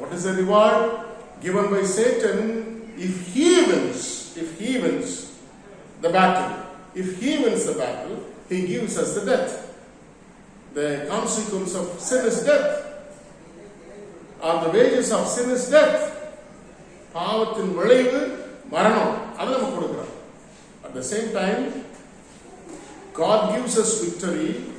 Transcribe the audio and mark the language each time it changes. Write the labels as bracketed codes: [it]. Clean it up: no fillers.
[en] What is the reward given by Satan if he wins the battle? If he wins the battle, he gives us the death. The consequence of sin is death, or the wages of sin is death. [ta] பாவத்தின் விளைவு மரணம், அது நமக்கு கொடுக்கிறார். [en] At the same time, God gives us victory.